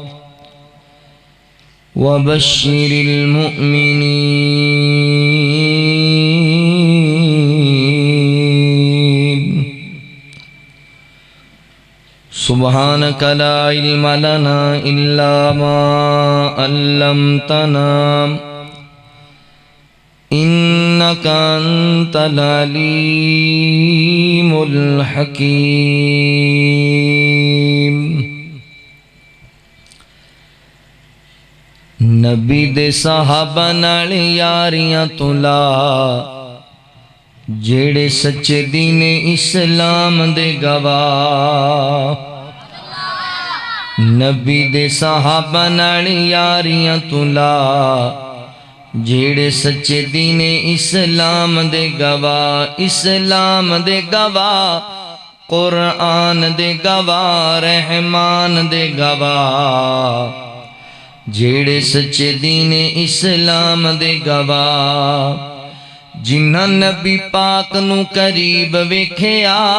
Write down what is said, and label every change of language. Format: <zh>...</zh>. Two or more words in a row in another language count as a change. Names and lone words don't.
<ar>وبشر المؤمنين سبحانك لا علم لنا إلا ما علمتنا إنك أنت العليم الحكيم</ar> <pa>نبی دے صحابہ نال یاریاں تو لا جیڑے سچے دین اسلام دے گواہ نبی دے صحابہ نال یاریاں تو لا جیڑے سچے دین اسلام دے گواہ اسلام دے گواہ قرآن دے گواہ رحمان دے گواہ جیڑے سچے دین اسلام دے گواہ جنہاں نبی پاک نو قریب ویکھیا</pa>